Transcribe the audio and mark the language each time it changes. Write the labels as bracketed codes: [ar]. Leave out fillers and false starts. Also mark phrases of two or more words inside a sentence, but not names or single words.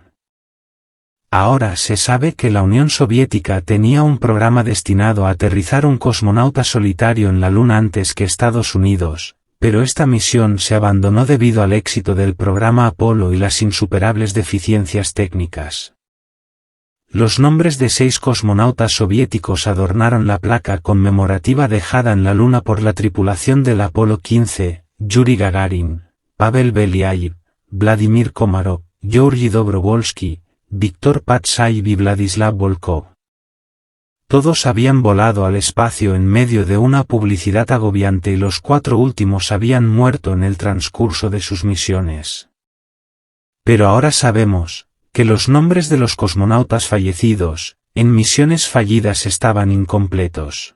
[es] Ahora se sabe que la Unión Soviética tenía un programa destinado a aterrizar un cosmonauta solitario en la Luna antes que Estados Unidos, pero esta misión se abandonó debido al éxito del programa Apolo y las insuperables deficiencias técnicas. Los nombres de 6 cosmonautas soviéticos adornaron la placa conmemorativa dejada en la Luna por la tripulación del Apolo 15, Yuri Gagarin, Pavel Belyaev, Vladimir Komarov, Georgy Dobrovolsky, Viktor Patsayev y Vladislav Volkov. Todos habían volado al espacio en medio de una publicidad agobiante y los 4 últimos habían muerto en el transcurso de sus misiones. Pero ahora sabemos que los nombres de los cosmonautas fallecidos, en misiones fallidas estaban incompletos.